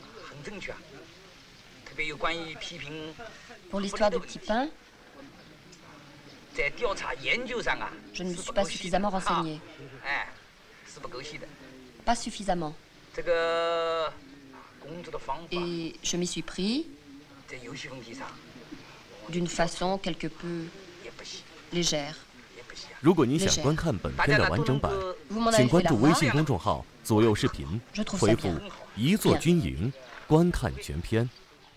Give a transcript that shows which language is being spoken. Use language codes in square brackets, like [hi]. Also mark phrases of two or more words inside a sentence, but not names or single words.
[fr] Pour l'histoire du petit pain, je ne me suis pas suffisamment renseigné. Pas suffisamment. Et je m'y suis pris d'une façon quelque peu légère. [zh] 如果你想观看本片的完整版，请关注微信公众号“左右视频”，回复“一座军营”观看全片。